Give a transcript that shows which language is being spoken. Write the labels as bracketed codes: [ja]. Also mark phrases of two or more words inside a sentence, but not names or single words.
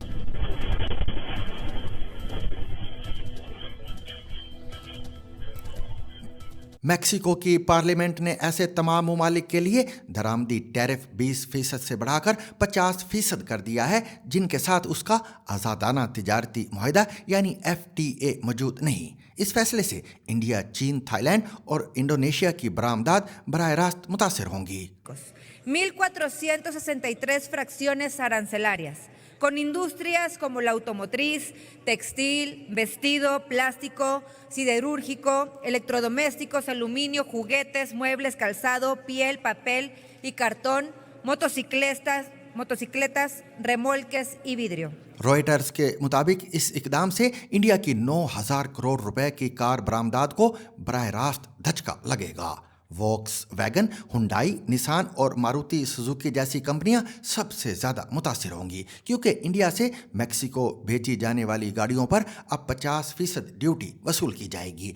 [ur] میکسیکو کی پارلیمنٹ نے ایسے تمام ممالک کے لیے درآمدی ٹیرف 20% سے بڑھا کر 50% کر دیا ہے جن کے ساتھ اس کا آزادانہ تجارتی معاہدہ یعنی FTA موجود نہیں۔ اس فیصلے سے انڈیا، چین، تھائی لینڈ اور انڈونیشیا کی برآمدات براہ راست متاثر ہوں گی۔ [es] 1.463 fracciones arancelarias, con industrias como la automotriz, textil, vestido, plástico, siderúrgico, electrodomésticos, aluminio, juguetes, muebles, calzado, piel, papel y cartón, motocicletas, remolques y vidrio۔ [ur] روئٹرز کے مطابق اس اقدام سے انڈیا کی 9000 کروڑ روپے کی کار برآمدات کو براہ راست دھچکا لگے گا۔ ووکس ویگن، ہنڈائی، نسان اور ماروتی سزوکی جیسی کمپنیاں سب سے زیادہ متاثر ہوں گی، کیونکہ انڈیا سے میکسیکو بھیجی جانے والی گاڑیوں پر اب 50% ڈیوٹی وصول کی جائے گی۔